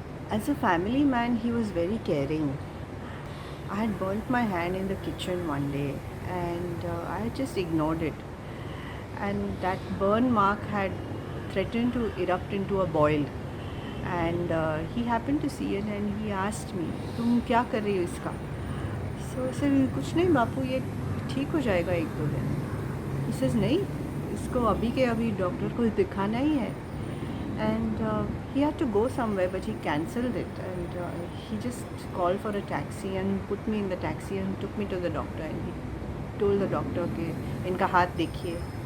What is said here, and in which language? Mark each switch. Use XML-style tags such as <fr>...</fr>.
<en>As a family man, he was very caring. I had burnt my hand in the kitchen one day and I just ignored it. And that burn mark had threatened to erupt into a boil. And he happened to see it and he asked me,</en> <hi>तुम क्या कर रही हो इसका?</hi> <en>So I said,</en> <hi>कुछ नहीं बापू, ये ठीक हो जाएगा 1-2 दिन.</hi> <en>He says,</en> <hi>नहीं, इसको अभी के अभी डॉक्टर को दिखाना ही है.</hi> <en>And he had to go somewhere, but he cancelled it. And he just called for a taxi and put me in the taxi and took me to the doctor. And he told the doctor</en> <hi>कि इनका हाथ देखिए.</hi>